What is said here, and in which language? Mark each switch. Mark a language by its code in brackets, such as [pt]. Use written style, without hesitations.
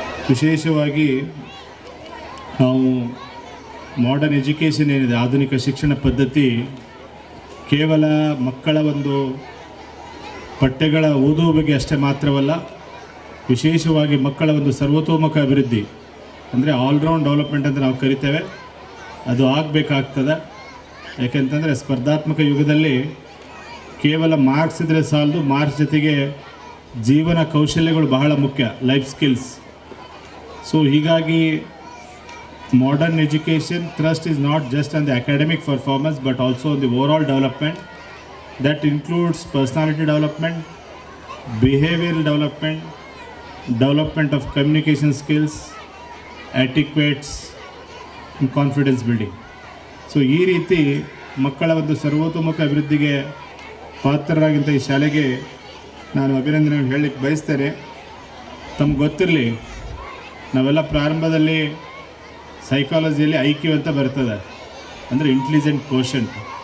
[kn] ವಿಶೇಷವಾಗಿ ನಾವು modern education ಏನಿದೆ, ಆಧುನಿಕ ಶಿಕ್ಷಣ ಪದ್ಧತಿ ಕೇವಲ ಮಕ್ಕಳ ಒಂದು ಪಠ್ಯಗಳ ಓದುವ ಬಗ್ಗೆ ಅಷ್ಟೇ ಮಾತ್ರವಲ್ಲ, ವಿಶೇಷವಾಗಿ ಮಕ್ಕಳ ಒಂದು ಸರ್ವತೋಮುಖ ಅಭಿವೃದ್ಧಿ ಅಂದರೆ ಆಲ್ರೌಂಡ್ ಡೆವಲಪ್ಮೆಂಟ್ ಅಂತ ನಾವು ಕರಿತೇವೆ, ಅದು ಆಗಬೇಕಾಗ್ತದೆ. ಯಾಕೆಂತಂದರೆ ಸ್ಪರ್ಧಾತ್ಮಕ ಯುಗದಲ್ಲಿ ಕೇವಲ ಮಾರ್ಕ್ಸ್ ಇದ್ದರೆ ಸಾಲದು, ಮಾರ್ಕ್ಸ್ ಜೊತೆಗೆ ಜೀವನ ಕೌಶಲ್ಯಗಳು ಬಹಳ ಮುಖ್ಯ, ಲೈಫ್ ಸ್ಕಿಲ್ಸ್. ಸೊ ಹೀಗಾಗಿ [en] modern education thrust is not just on the academic performance but also on the overall development. That includes personality development, behavioral development, development of communication skills, etiquettes and confidence building. [kn] So ಈ ರೀತಿ ಮಕ್ಕಳ ಒಂದು ಸರ್ವತೋಮುಖ ಅಭಿವೃದ್ಧಿಗೆ ಪಾತ್ರರಾಗಿಂಥ ಈ ಶಾಲೆಗೆ ನಾನು ಅಭಿನಂದನೆ ಹೇಳಲಿಕ್ಕೆ ಬಯಸ್ತೇನೆ. ತಮ್ಗೆ ಗೊತ್ತಿರಲಿ, ನಾವೆಲ್ಲ ಪ್ರಾರಂಭದಲ್ಲಿ ಸೈಕಾಲಜಿಯಲ್ಲಿ IQ ಅಂತ ಬರ್ತದೆ, ಅಂದರೆ ಇಂಟೆಲಿಜೆಂಟ್ ಕೋಷಂಟ್.